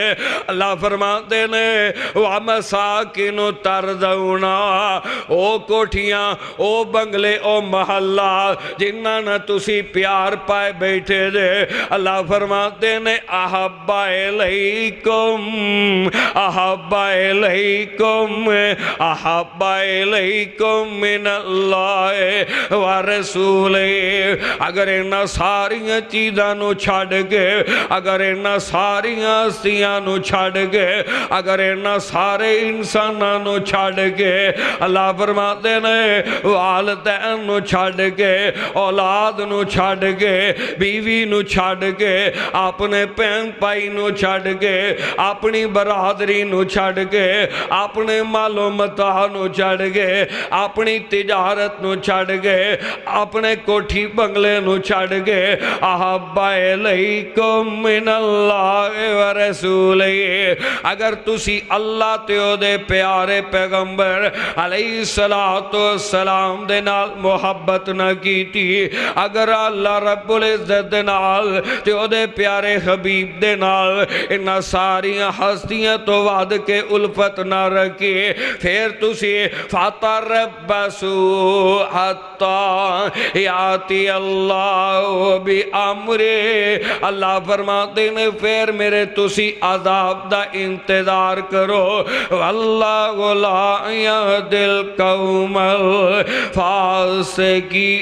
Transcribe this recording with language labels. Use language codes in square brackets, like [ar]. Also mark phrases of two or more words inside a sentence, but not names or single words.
[pa] اللہ فرماتے نے [ar] وَمَسَاكِنُ تَرْضَوْنَا [pa] او کوٹھیاں او بنگلے او محلہ جنہ نہ تسی پیار پائے بیٹھے دے. اللہ فرماتے نے [ar] احب الیکم احب الیکم احب الیکم من اللہ ورسولہ. [pa] اگر انہا ساریاں چیزاں نو چھاڑ گے اگر انہا ساریاں ہستیاں نو چھاڑ گے اگر انہا سارے انساناں نو چھاڑ گے [ur] اللہ فرماتے ہیں [pa] والدین نو چھاڑ گے اولاد نو چھاڑ گے بیوی نو چھاڑ گے اپنے پین پائی نو چھاڑ گے اپنی برادری نو چھاڑ گے اپنے مال و متاع نو چھاڑ گے اپنی تجارت نو چھاڑ گے اپنے کوٹھی بنگلے نو چھاڑ گے [ar] احب الیکم من اللہ و رسولہ، [pa] اگر تسی اللہ تے او دے پیارے پیغمبر علیہ السلام دے نال محبت نہ کیتی، اگر اللہ رب العزت دے نال تے او دے پیارے حبیب دے نال انہاں ساریاں ہستیاں تو وعد کے الفت نہ رکھے، پھر تسی [ar] فَتَرَبَّصُوا حَتَّى یَأْتِیَ اللَّهُ بِأَمْرِهِ، [ur] اللہ فرماتے ہیں [pa] پھر میرے تسی عذاب دا انتظار کرو، [ar] واللہ لا یہدی القوم الفاسقین۔